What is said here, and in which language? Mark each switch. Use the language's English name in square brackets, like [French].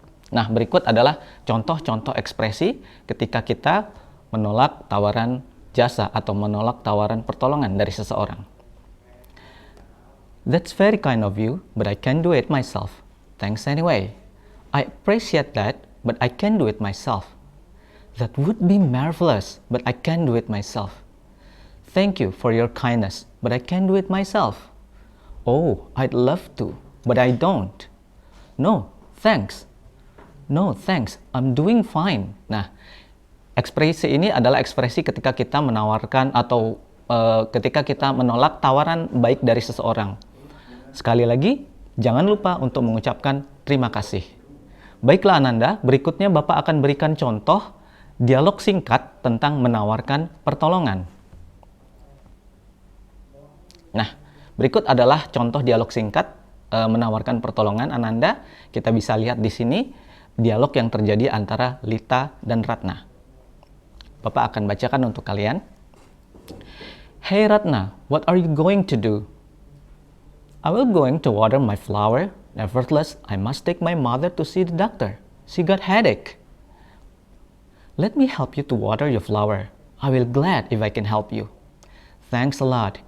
[Indonesian] Nah, berikut adalah contoh-contoh ekspresi ketika kita menolak tawaran jasa atau menolak tawaran pertolongan dari seseorang. [English] That's very kind of you, but I can't do it myself. Thanks anyway. I appreciate that, but I can't do it myself. That would be marvelous, but I can't do it myself. Thank you for your kindness, but I can't do it myself. Oh, I'd love to, but I don't. No, thanks. No, thanks. I'm doing fine. [Indonesian] Nah, ekspresi ini adalah ekspresi ketika kita menawarkan atau ketika kita menolak tawaran baik dari seseorang. Sekali lagi, jangan lupa untuk mengucapkan terima kasih. Baiklah Ananda, berikutnya Bapak akan berikan contoh dialog singkat tentang menawarkan pertolongan. Nah, berikut adalah contoh dialog singkat menawarkan pertolongan Ananda. Kita bisa lihat di sini dialog yang terjadi antara Lita dan Ratna. Bapak akan bacakan untuk kalian. [English] Hey Ratna, what are you going to do? I will going to water my flower. Nevertheless, I must take my mother to see the doctor. She got headache. Let me help you to water your flower. I will glad if I can help you. Thanks a lot.